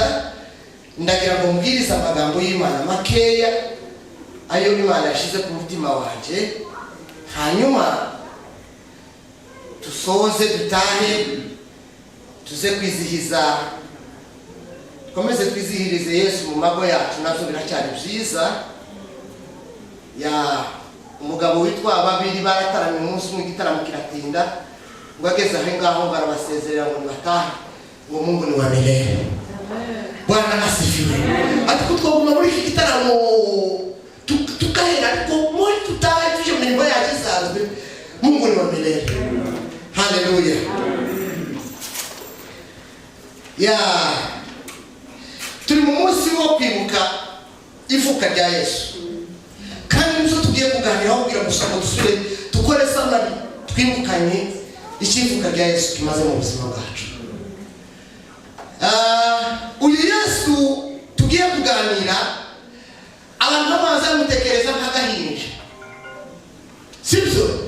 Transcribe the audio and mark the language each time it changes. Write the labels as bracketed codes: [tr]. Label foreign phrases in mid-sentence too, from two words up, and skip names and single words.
[rn] Ndagira ngo mbwirize amagambo y'Imana makeya ayo Imana yashize ku mutima wanje, hanyuma tusoze dutahe tuze kwizihiza, komeze twizihirize Yesu mu mago yacu, navyo biracyari byiza. Umugabo witwa Babiri barataramye umunsi umwe, igitaramo kiratinda, ngo ageze aho ngaho barabasezerera ngo batahe, [sw] ngo Mungu ni wa milele. Bwana asifiwe. [rn] Ati kutwaguma muri iki gitaramo tukahera, ariko muri tutahe tuje mu mirimo yacu isanzwe. [sw] Mungu ni wa milele. Haleluya. [rn] ya turi mu munsi wo kwibuka ivuka rya Yesu, kandi nizo tugiye kuganiraho kugira ngo dusubire dukore samari twibukanye ikivuka rya Yesu kimaze mu buzima bwacu. Uyu Yesu tugiye kuganira abantu baza mutekereza nk'agahinja, sibyo?